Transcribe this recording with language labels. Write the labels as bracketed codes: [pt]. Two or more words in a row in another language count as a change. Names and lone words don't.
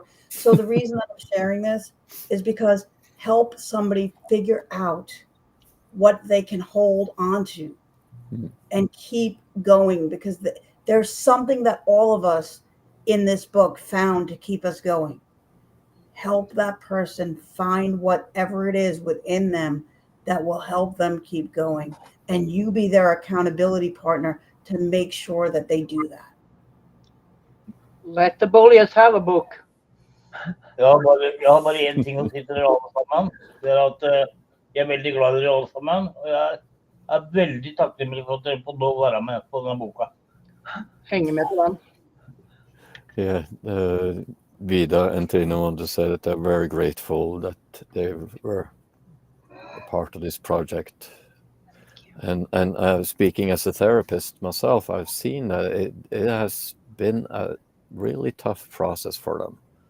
[en] So the reason that I'm sharing this is because help somebody figure out what they can hold on to and keep going, because there's something that all of us in this book found to keep us going. Help that person find whatever it is within them that will help them keep going, and you be their accountability partner to make sure that they do that. Let the bullies have a book. [no] Jeg har bare én ting å si til dere alle sammen. Det er at jeg er veldig glad i dere alle sammen. Og jeg er veldig takknemlig for at dere får lov å være med på denne boka. Henge med på den. [en] Yeah, Vida and Tina want to say that they're very grateful that they were a part of this project. And speaking as a therapist myself, I've seen that it has been a really tough process for them.